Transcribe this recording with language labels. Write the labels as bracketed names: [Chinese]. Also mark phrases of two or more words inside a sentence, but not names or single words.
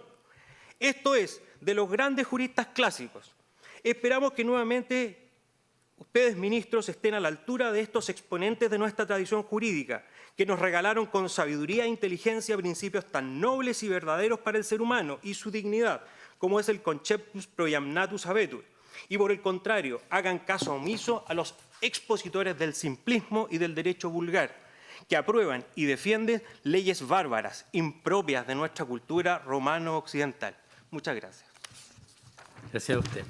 [Spanish] Esto es, de los grandes juristas clásicos. Esperamos que nuevamente ustedes, ministros, estén a la altura de estos exponentes de nuestra tradición jurídica, que nos regalaron con sabiduría e inteligencia principios tan nobles y verdaderos para el ser humano y su dignidad, como es el [Latin] conceptus proiamnatus habetur. [Spanish] Y por el contrario, hagan caso omiso a los expositores del simplismo y del derecho vulgar, que aprueban y defienden leyes bárbaras, impropias de nuestra cultura romano-occidental. Muchas gracias. Gracias a usted.